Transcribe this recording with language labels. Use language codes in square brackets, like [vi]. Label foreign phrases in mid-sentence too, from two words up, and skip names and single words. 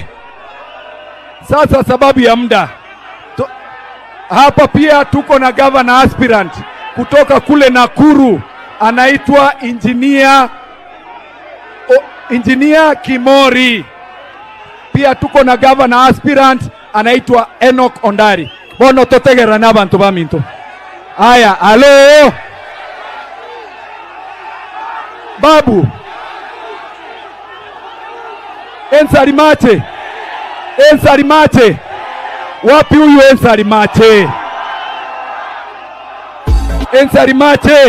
[sw] Sasa sababu ya muda, hapa pia tuko na [en] governor aspirant [sw] kutoka kule Nakuru, anaitwa Engineer Kimori. Pia tuko na [en] governor aspirant [sw] anaitwa Enoch Ondari. [guz] Bono totegera n'abantu baminto. [sw] Aya, [guz] alo babu [sw] Ensarimache, wapi huyu Ensarimache?